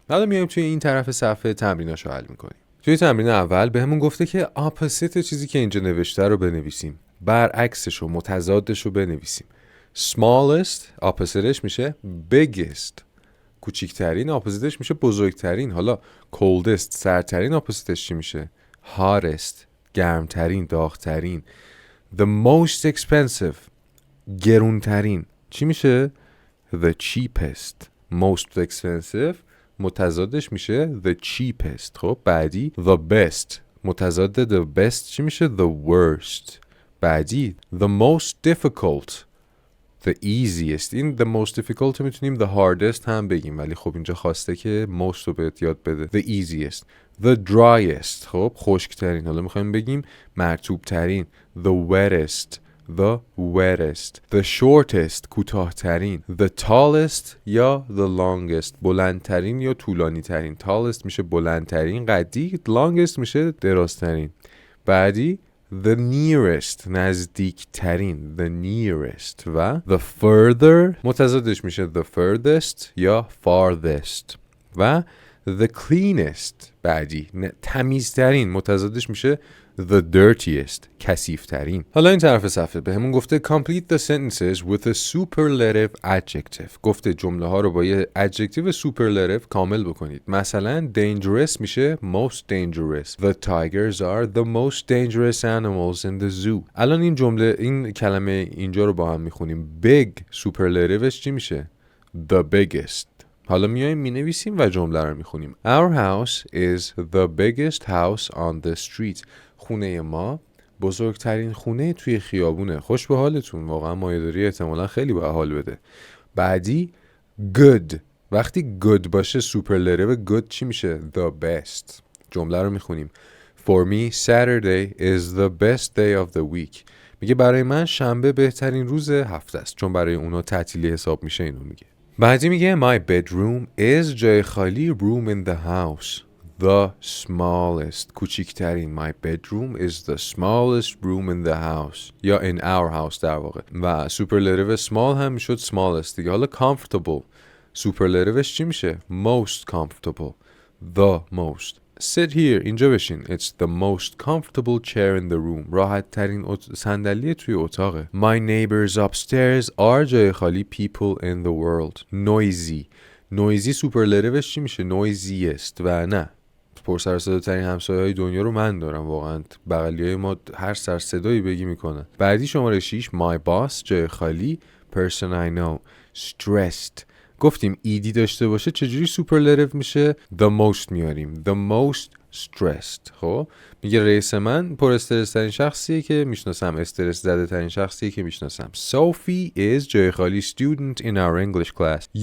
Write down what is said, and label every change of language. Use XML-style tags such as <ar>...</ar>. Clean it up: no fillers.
<fa>حالا میایم توی این طرف صفحه تمریناشو حل میکنیم. توی تمرین اول بهمون گفته که اپوزیت چیزی که اینجا نوشته رو بنویسیم، برعکسش و متضادش رو بنویسیم. smallest اپوزیتش میشه biggest، کوچیکترین اپوزیتش میشه بزرگترین. حالا coldest سردترین اپوزیتش چی میشه؟ hottest گرمترین، داغترین.</fa> <en>the most expensive</en> <fa>گرونترین چی میشه؟ the cheapest. most expensive متضادش میشه the cheapest. خب بعدی the best متضاد the best چی میشه؟ the worst. بعدی the most difficult the easiest. این the most difficult رو میتونیم the hardest هم بگیم، ولی خب اینجا خواسته که most رو بهت یاد بده. the easiest. the driest خب خشکترین. حالا میخوایم بگیم مرطوب ترین the wettest. the wettest. the shortest کوتاه‌ترین. the tallest یا the longest بلندترین یا طولانی ترین. tallest میشه بلندترین قدی، longest میشه درازترین. بعدی the nearest نزدیکترین the nearest و the further متضادش میشه the furthest یا farthest و the cleanest بعدی تمیزترین متضادش میشه the dirtiest کثیف‌ترین. حالا این طرف صفحه بهمون گفته</fa> <en>complete the sentences with a superlative adjective.</en> <fa>گفته جمله ها رو با یه adjective superlative کامل بکنید. مثلا</fa> <en>dangerous</en> <fa>میشه</fa> <en>most dangerous. The tigers are the most dangerous animals in the zoo.</en> <fa>الان این جمله این کلمه اینجا رو با هم میخونیم. big superlativeش چی میشه؟ the biggest. حالا میایم مینویسیم و جمله رو میخونیم.</fa> <en>Our house is the biggest house on the street.</en> <fa>خونه ما بزرگترین خونه توی خیابونه. خوش به حالتون، واقعا مایه‌داری احتمالا خیلی به حال بده. بعدی good. وقتی good باشه سوپرلاتیو good چی میشه؟ the best. جمله رو میخونیم.</fa> <en>For me Saturday is the best day of the week.</en> <fa>میگه برای من شنبه بهترین روز هفته است، چون برای اونا تعطیلی حساب میشه. اینو میگه. بعدی میگه</fa> <en>my bedroom is</en> <fa>جای خالی</fa> <en>room in the house the smallest</en> <fa>کوچیکترین.</fa> <en>my bedroom is the smallest room in the house یا in our house در واقع.</en> <fa>و superlative small هم میشد smallest دیگه. حالا comfortable superlativeش چی میشه؟ most comfortable the most. sit here اینجا بشین.</fa> <en>it's the most comfortable chair in the room</en> <fa>راحت ترین صندلی توی اتاقه.</fa> <en>my neighbors upstairs are</en> <fa>جای خالی</fa> <en>people in the world.</en> <fa>noisy superlativeش چی میشه؟ noisiest و نه پر سر صدا ترین همسایه‌های دنیا رو من دارم. واقعا بغلیای ما هر سر صدایی بگی میکنن. بعدی شماره 6</fa> <en>my boss</en> <fa>جای خالی</fa> <en>person I know stressed.</en> <fa>گفتیم ایدی داشته باشه چجوری سوپرلاتیو میشه؟ the most میاریم the most stressed. خب میگه رئیس من پر استرس ترین شخصیه که میشناسم، استرس زده ترین شخصیه که میشناسم.</fa> <en>Sophie is</en> <fa>جای خالی</fa> <en>student in our English class.</en>